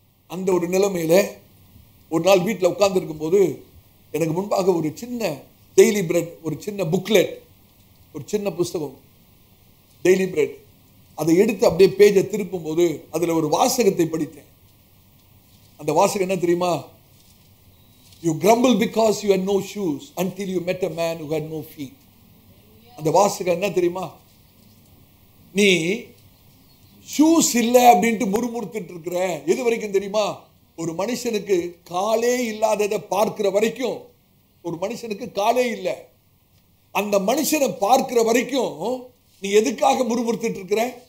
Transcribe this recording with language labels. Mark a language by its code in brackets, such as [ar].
[ta] அந்த ஒரு நிலைமையில ஒரு நாள் வீட்டில் உட்கார்ந்து இருக்கும் போது எனக்கு முன்பாக ஒரு சின்ன டெய்லி பிரெட், ஒரு சின்ன புக்லெட், ஒரு சின்ன புஸ்தகம், டெய்லி பிரெட். அதை எடுத்து அப்படியே பேஜை திருப்பும் போது அதுல ஒரு வாசகத்தை படித்தேன். அந்த வாசகம் என்ன தெரியுமா? [en] You grumble because you had no shoes until you met a man who had no feet. [ta] அந்த வாசகம் என்ன தெரியுமா? நீ ஷூஸ் இல்லை அப்படின்ட்டு முறுமுறுத்துட்டு இருக்கிற எது வரைக்கும் தெரியுமா? ஒரு மனுஷனுக்கு காலே இல்லாததை பார்க்கிற வரைக்கும். ஒரு மனுஷனுக்கு காலே இல்லை, அந்த மனுஷனை பார்க்கிற வரைக்கும் நீ எதுக்காக முறுமுறுத்துட்டு இருக்கிற?